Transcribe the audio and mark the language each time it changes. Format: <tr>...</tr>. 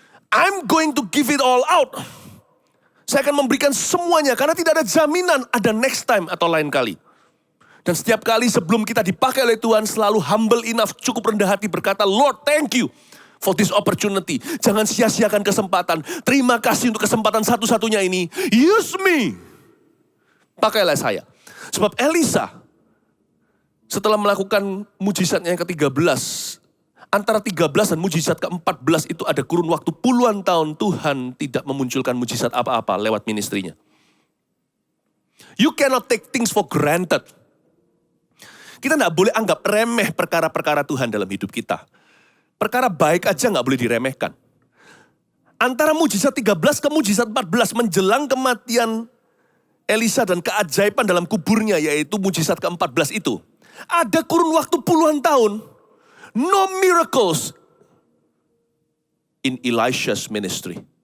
<en>I'm going to give it all out.</en> <id>Saya akan memberikan semuanya, karena tidak ada jaminan ada</id> <en>next time</en> <id>atau lain kali. Dan setiap kali sebelum kita dipakai oleh Tuhan, selalu</id> <en>humble enough,</en> <id>cukup rendah hati berkata,</id> <en>Lord, thank you for this opportunity.</en> <id>Jangan sia-siakan kesempatan. Terima kasih untuk kesempatan satu-satunya ini.</id> <en>Use me.</en> <id>Pakailah saya. Sebab Elisa, setelah melakukan mujizatnya yang ke-13, antara 13 dan mujizat ke-14 itu ada kurun waktu puluhan tahun Tuhan tidak memunculkan mujizat apa-apa lewat ministrinya.</id> <en>You cannot take things for granted.</en> <id>Kita tidak boleh anggap remeh perkara-perkara Tuhan dalam hidup kita. Perkara baik aja nggak boleh diremehkan. Antara mujizat 13 ke mujizat 14 menjelang kematian Elisa dan keajaiban dalam kuburnya, yaitu mujizat ke-14 itu. Ada kurun waktu puluhan tahun.</id> <en>No miracles in Elisha's ministry.</en>